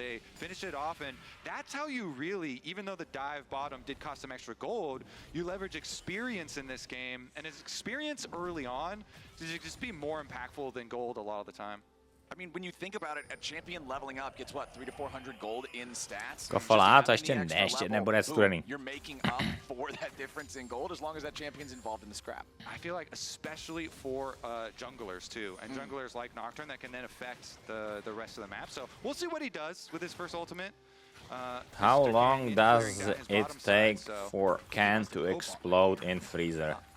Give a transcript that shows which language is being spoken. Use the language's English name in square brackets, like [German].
[English] They finish it off, and that's how you really, even though the dive bottom did cost some extra gold, you leverage experience in this game, and his experience early on to just be more impactful than gold a lot of the time. I mean, when you think about it, a champion leveling up gets what, 300 to 400 gold in stats. [Czech] Kofala, to ještě nebude studený. [English] You're making up for that difference in gold as long as that champion's involved in the scrap. I feel like especially for junglers too, and junglers like Nocturne that can then affect the rest of the map. So we'll see what he does with his first ultimate. How long does it take for Can to explode in Freezer?